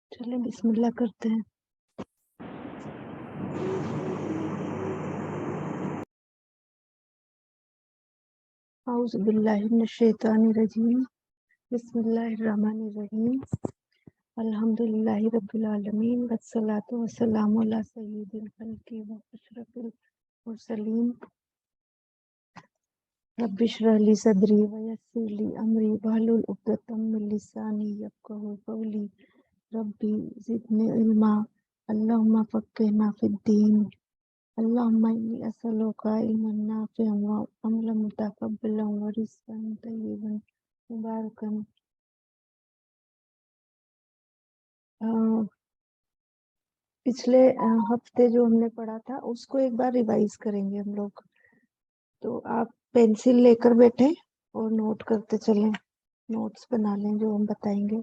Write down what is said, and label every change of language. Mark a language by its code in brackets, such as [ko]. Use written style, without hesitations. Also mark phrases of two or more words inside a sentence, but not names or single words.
[hi] चले बिस्मिल्लाह करते हैं। [ar] أعوذ بالله من الشيطان الرجيم. بسم الله الرحمن الرحيم. الحمد لله رب العالمين والصلاة والسلام على سيد الخلق وأشرف المرسلين. رب اشرح لي صدري ويسر لي أمري واحلل عقدة من لساني يفقهوا قولي. رب زدني علما. اللهم فقهنا في الدين. اللهم إني أسألك علما نافعا وعملا متقبلا ورزقا طيبا مباركا. [hi] पिछले हफ्ते जो हमने पढ़ा था उसको एक बार रिवाइज करेंगे हम लोग। तो आप पेंसिल लेकर बैठे और नोट करते चलें, नोट्स बना लें जो हम बताएंगे।